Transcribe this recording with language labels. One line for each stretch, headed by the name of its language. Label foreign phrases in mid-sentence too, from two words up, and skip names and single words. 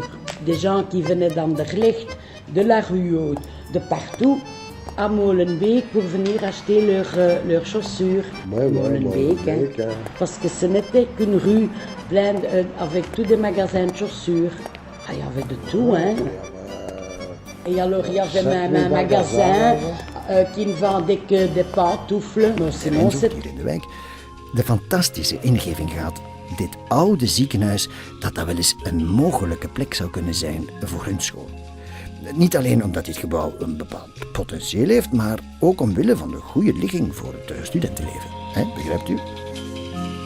French: Des gens qui venaient d'Anderlecht, de la rue Haute, de partout, à Molenbeek pour venir acheter leurs chaussures. Molenbeek, parce que ce n'était qu'une rue pleine avec tous des magasins de chaussures. Ah, il y avait de tout, hein. Et alors il y avait même un magasin qui ne vendait que des pantoufles.
Dutch: Maar sinon, hier in de wijk de fantastische ingeving gehad. Dit oude ziekenhuis, dat wel eens een mogelijke plek zou kunnen zijn voor hun school. Niet alleen omdat dit gebouw een bepaald potentieel heeft, maar ook omwille van de goede ligging voor het studentenleven.